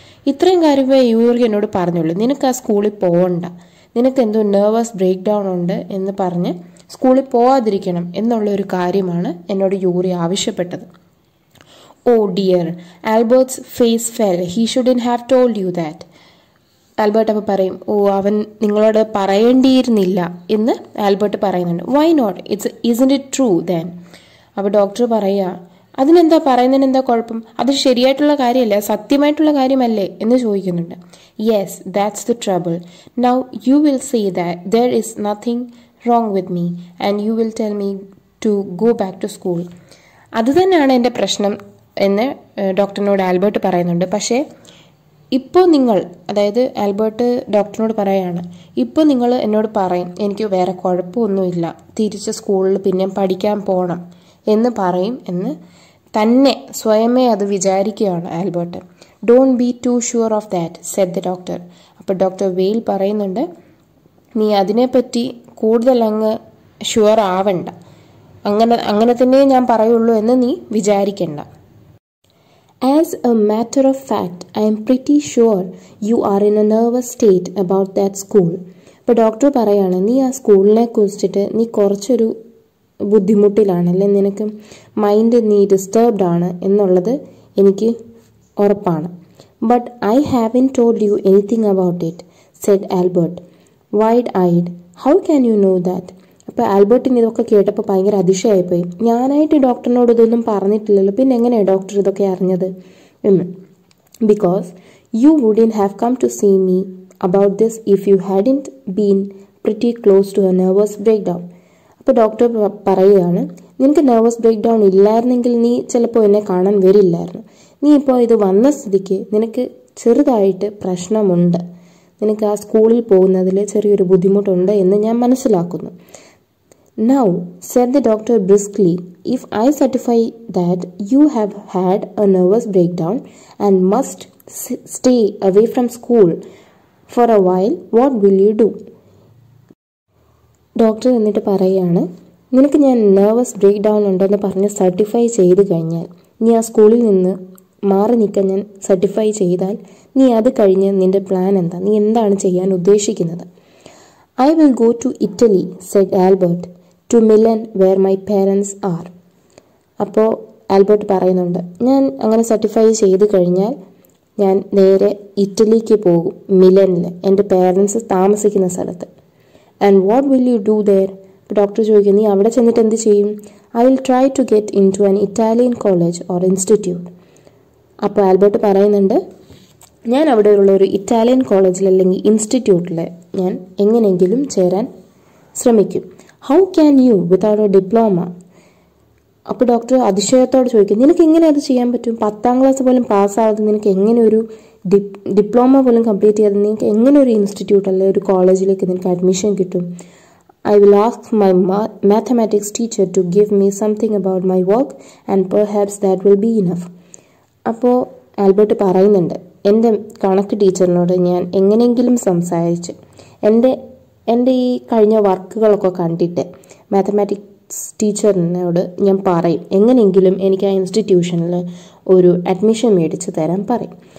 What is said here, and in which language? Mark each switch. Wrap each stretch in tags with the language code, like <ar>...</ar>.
<ml>ഇത്രയും കാര്യമേ യൂറി എന്നോട് പറഞ്ഞുള്ളൂ. നിനക്ക് ആ സ്കൂളിൽ പോകണ്ട, നിനക്ക് എന്തോ നെർവസ് ബ്രേക്ക് ഡൗൺ ഉണ്ട് എന്ന് പറഞ്ഞ് സ്കൂളിൽ പോവാതിരിക്കണം എന്നുള്ളൊരു കാര്യമാണ് എന്നോട് യൂറി ആവശ്യപ്പെട്ടത്.</ml> <en>Oh dear, Albert's face fell. He shouldn't have told you that.</en> <ml>Albert അപ്പോൾ പറയും, ഓ അവൻ നിങ്ങളോട് പറയേണ്ടിയിരുന്നില്ല എന്ന് ആൽബർട്ട് പറയുന്നുണ്ട്.</ml> <en>Why not, isn't it true then?</en> <ml>അപ്പോൾ ഡോക്ടർ പറയുക, അതിനെന്താ പറയുന്നതിന് എന്താ കുഴപ്പം, അത് ശരിയായിട്ടുള്ള കാര്യമല്ലേ, സത്യമായിട്ടുള്ള കാര്യമല്ലേ എന്ന് ചോദിക്കുന്നുണ്ട്.</ml> <en>Yes, that's the trouble. Now you will say that there is nothing wrong with me and you will tell me to go back to school.</en> <ml>അത് തന്നെയാണ് എൻ്റെ പ്രശ്നം എന്ന് ഡോക്ടറിനോട് ആൽബർട്ട് പറയുന്നുണ്ട്. പക്ഷേ ഇപ്പോൾ നിങ്ങൾ, അതായത് ആൽബർട്ട് ഡോക്ടറിനോട് പറയുകയാണ്, ഇപ്പോൾ നിങ്ങൾ എന്നോട് പറയും എനിക്ക് വേറെ കുഴപ്പമൊന്നുമില്ല, തിരിച്ച് സ്കൂളിൽ പിന്നെ പഠിക്കാൻ പോകണം എന്ന് പറയും എന്ന് തന്നെ സ്വയമേ അത് വിചാരിക്കുകയാണ് Albert.</ml> <en>Don't be too sure of that, said the doctor.</en> <ml>അപ്പോൾ ഡോക്ടർ വെയിൽ പറയുന്നുണ്ട്, നീ അതിനെപ്പറ്റി കൂടുതൽ അങ്ങ് ഷുവർ ആവണ്ട, അങ്ങനെ തന്നെ ഞാൻ പറയുള്ളൂ എന്ന് നീ വിചാരിക്കണ്ട.</ml> <en>As a matter of fact, I am pretty sure you are in a nervous state about that school.</en> <ml>അപ്പോൾ ഡോക്ടർ പറയാണ്, നീ ആ സ്കൂളിനെ കുറിച്ചിട്ട് നീ കുറച്ചൊരു ബുദ്ധിമുട്ടിലാണ്, അല്ലെ നിനക്ക് മൈൻഡ് നീ ഡിസ്റ്റർബ്ഡ് ആണ് എന്നുള്ളത് എനിക്ക് ഉറപ്പാണ്.</ml> <en>But I haven't told you anything about it, said Albert wide eyed. How can you know that?</en> <ml>അപ്പോൾ ആൽബർട്ടിന് ഇതൊക്കെ കേട്ടപ്പോൾ ഭയങ്കര അതിശയമായിപ്പോയി. ഞാനായിട്ട് ഡോക്ടറിനോട് ഇതൊന്നും പറഞ്ഞിട്ടില്ലല്ലോ, പിന്നെ എങ്ങനെയാണ് ഡോക്ടർ ഇതൊക്കെ അറിഞ്ഞത് എന്ന്.</ml> <en>Because you wouldn't have come to see me about this if you hadn't been pretty close to a nervous breakdown.</en> <ml>അപ്പോൾ ഡോക്ടർ പറയുകയാണ്, നിനക്ക് നെർവസ് ബ്രേക്ക് ഡൗൺ ഇല്ലായിരുന്നെങ്കിൽ നീ ചിലപ്പോൾ എന്നെ കാണാൻ വരില്ലായിരുന്നു. നീ ഇപ്പോൾ ഇത് വന്ന സ്ഥിതിക്ക് നിനക്ക് ചെറുതായിട്ട് പ്രശ്നമുണ്ട്, നിനക്ക് ആ സ്കൂളിൽ പോകുന്നതിൽ ചെറിയൊരു ബുദ്ധിമുട്ടുണ്ട് എന്ന് ഞാൻ മനസ്സിലാക്കുന്നു.</ml> <en>Now, said the doctor briskly, if I certify that you have had a nervous breakdown and must stay away from school for a while, what will you do?</en> <ml>Doctor എന്നിട്ട് പറയുകയാണ്, നിനക്ക് ഞാൻ നെർവസ് ബ്രേക്ക് ഡൗൺ ഉണ്ടെന്ന് പറഞ്ഞ് certify ചെയ്ത് കഴിഞ്ഞാൽ, നീ ആ സ്കൂളിൽ നിന്ന് മാറി നിൽക്കാൻ ഞാൻ സർട്ടിഫൈ ചെയ്താൽ, നീ അത് കഴിഞ്ഞ് നിന്റെ പ്ലാൻ എന്താ, നീ എന്താണ് ചെയ്യാൻ ഉദ്ദേശിക്കുന്നത്?</ml> <en>I will go to Italy, said Albert, to Milan where my parents are.</en> <ml>അപ്പോൾ ആൽബർട്ട് പറയുന്നുണ്ട്, ഞാൻ അങ്ങനെ സർട്ടിഫൈ ചെയ്ത് കഴിഞ്ഞാൽ ഞാൻ നേരെ ഇറ്റലിക്ക് പോകും, മിലനിൽ എൻ്റെ പേരൻസ് താമസിക്കുന്ന സ്ഥലത്ത്.</ml> <en>And what will you do there?</en> <ml>അപ്പോൾ ഡോക്ടർ ചോദിക്കും, നീ അവിടെ ചെന്നിട്ട് എന്ത് ചെയ്യും?</ml> <en>I will try to get in to an Italian college or institute.</en> <ml>അപ്പോൾ ആൽബർട്ട് പറയുന്നുണ്ട്, ഞാൻ അവിടെയുള്ള ഒരു ഇറ്റാലിയൻ കോളേജിൽ അല്ലെങ്കിൽ ഇൻസ്റ്റിറ്റ്യൂട്ടിൽ ഞാൻ എങ്ങനെയെങ്കിലും ചേരാൻ ശ്രമിക്കും.</ml> <en>How can you without a diploma?</en> <ml>അപ്പോൾ ഡോക്ടർ അതിശയത്തോടെ ചോദിക്കും, നിനക്ക് എങ്ങനെ അത് ചെയ്യാൻ പറ്റും? 10ാം ക്ലാസ് പോലും പാസ്സാവാതെ നിനക്ക് എങ്ങനെ ഒരു ഡിപ്ലോമ പോലും കംപ്ലീറ്റ് ചെയ്യാതെ നിനക്ക് എങ്ങനെ ഒരു ഇൻസ്റ്റിറ്റ്യൂട്ട് അല്ലെങ്കിൽ ഒരു കോളേജിലേക്ക് നിനക്ക് അഡ്മിഷൻ കിട്ടും?</ml> <en>I will ask my mathematics teacher to give me something about my work and perhaps that will be enough.</en> <ml>അപ്പോൾ ആൽബർട്ട് പറയുന്നുണ്ട്, എൻ്റെ കണക്ക് ടീച്ചറിനോട് ഞാൻ എങ്ങനെയെങ്കിലും സംസാരിച്ച് എൻ്റെ ഈ കഴിഞ്ഞ വർക്കുകളൊക്കെ കണ്ടിട്ട് മാത്തമാറ്റിക്സ് ടീച്ചറിനോട് ഞാൻ പറയും, എങ്ങനെയെങ്കിലും എനിക്ക് ആ ഇൻസ്റ്റിറ്റ്യൂഷനിൽ ഒരു അഡ്മിഷൻ മേടിച്ച് തരാൻ പറയും.</ml>